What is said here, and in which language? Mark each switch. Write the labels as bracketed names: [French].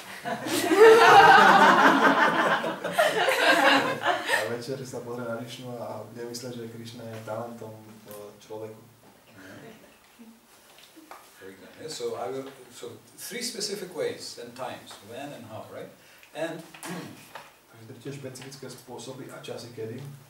[Slovak] A večer sa pozrie na Krišnu a bude mysleť, že Krišna je talentom človeku. [English] So three specific ways and times, when and how, right? And [Slovak] tie špecifické spôsoby a časy kedy.